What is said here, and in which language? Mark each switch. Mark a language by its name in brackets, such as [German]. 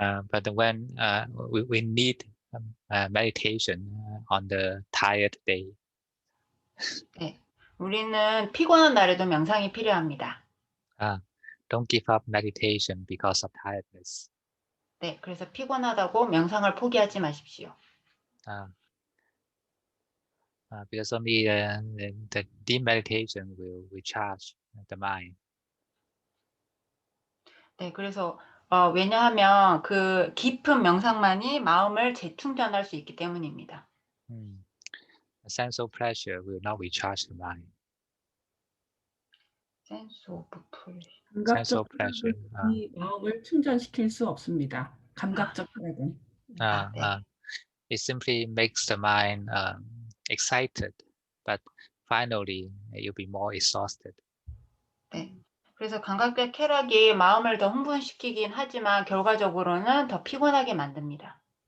[English] But when we need meditation on the tired day. [Korean] 네, 우리는 피곤한 날에도 명상이 필요합니다. [English] Don't give up meditation because of tiredness. [Korean] 네, 그래서 피곤하다고 명상을 포기하지 마십시오. [English] Because only the deep meditation will recharge the mind. [Korean] 네, 그래서 왜냐하면 그 깊은 명상만이 마음을 재충전할 수 있기 때문입니다. [English] A sense of pleasure will not recharge the mind. Sense of pleasure. Sense [Korean] 감각적 [English] of pleasure. [Korean] 쾌락이 마음을 충전시킬 수 없습니다. 감각적 쾌락은. 네. [English] It simply makes the mind excited, but finally you'll be more exhausted. [Korean] 네. 그래서 감각적 쾌락이 마음을 더 흥분시키긴 하지만 결과적으로는 더 피곤하게 만듭니다.